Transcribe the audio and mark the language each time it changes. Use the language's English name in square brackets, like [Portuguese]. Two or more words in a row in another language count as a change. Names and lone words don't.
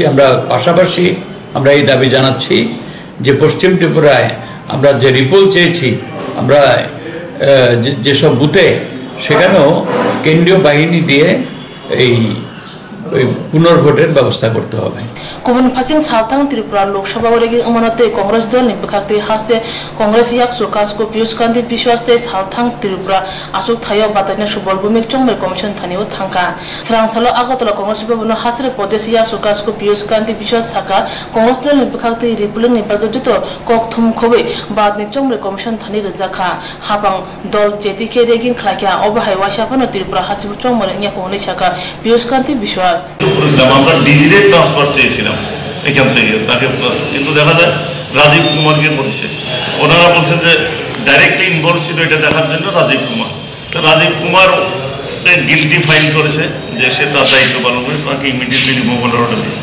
[Bangla] আমরা পাশাপাশি আমরা এই দাবি জানাচ্ছি যে পশ্চিম ত্রিপুরায় আমরা যে রিপোল চেয়েছি, আমরা যেসব বুথে সেখানেও কেন্দ্রীয় বাহিনী দিয়ে এই পুনর্ভোটের ব্যবস্থা করতে হবে। [Kok Borok] गुबुन फारसेथिं साथां त्रिपुरा लोकसभा रेगिं अमानते कांग्रेस दलनि बिखाखते हास्ते कांग्रेस याक्सु कास्को पियुष कान्ति बिश्वासते साथां त्रिपुरा आसुक थायो बातायना सुबल भूमिक चंबे कमिशन थानियो थांका स्रांसालो आगतला कांग्रेस भवन हास्ते प्रदेश याक्सु कास्को पियुष कान्ति बिश्वास साका कांग्रेस दलनि बिखाखते रिपुलिंग नि बागजुतो ककथुम खबे बादनि चंबे कमिशन थानि रजाखा हाबां दल जेतिके रेगिं खलाकिया अबहाय वाशाफानो त्रिपुरा हासिबु चंबे याको हनै साका पियुष कान्ति बिश्वास [Bangla] আমরা [English] digital transfer [Bangla] চেয়েছিলাম এখান থেকে তাকে, কিন্তু দেখা যায় রাজীব কুমারকে বলেছে, ওনারা বলছেন যে [English] directly involve [Bangla] ছিল এটা দেখার জন্য রাজীব কুমার। তো রাজীব কুমার [English] guilty file [Bangla] করেছে যে সে তার দায়িত্ব পালন করে, তাকে [English] immediately removal [Bangla] অর্ডার দিয়েছে।